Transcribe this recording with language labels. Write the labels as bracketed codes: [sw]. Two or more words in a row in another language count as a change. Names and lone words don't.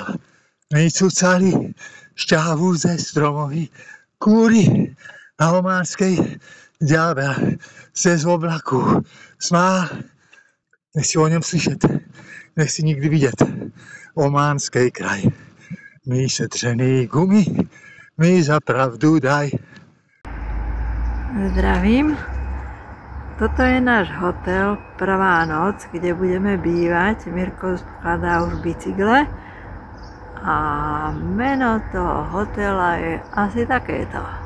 [cs] My cucali šťávu ze stromový kůry a ománskej ďábel se z oblaku smál. Nechci o něm slyšet, nechci nikdy vidět ománskej kraj. My setřený gumy, mi za pravdu daj. [sk] Zdravím. Toto je náš hotel Prvá noc, kde budeme bývať. Mirko skladá už bicykle. A meno toho hotela je asi takéto.